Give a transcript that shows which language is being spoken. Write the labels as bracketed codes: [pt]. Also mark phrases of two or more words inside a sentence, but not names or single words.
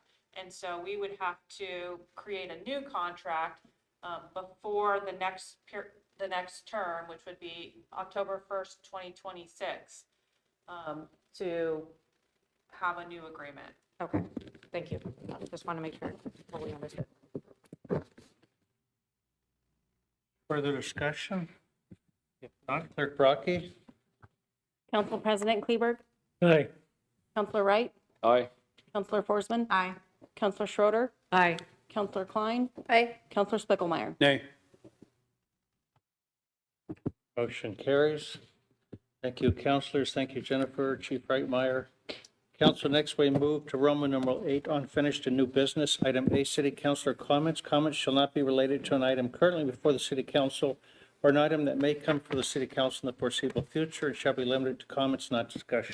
[en] And so we would have to create a new contract before the next term, which would be October 1st, 2026, to have a new agreement. Okay, thank you. Just want to make sure we understood. Further discussion? If not, Clerk Brockie? Council President Kleberg, Aye. Councilor Wright, Aye. Councilor Forsman, Aye. Councilor Schroeder, Aye. Councilor Klein, Aye. Councilor Spiegelmeier. Nay. Motion carries. Thank you, councilors. Thank you, Jennifer, Chief Reitmeyer. Council, next we move to Roman numeral 8, unfinished and new business. Item A, city councilor comments. Comments shall not be related to an item currently before the city council or an item that may come for the city council in the foreseeable future and shall be limited to comments, not discussion.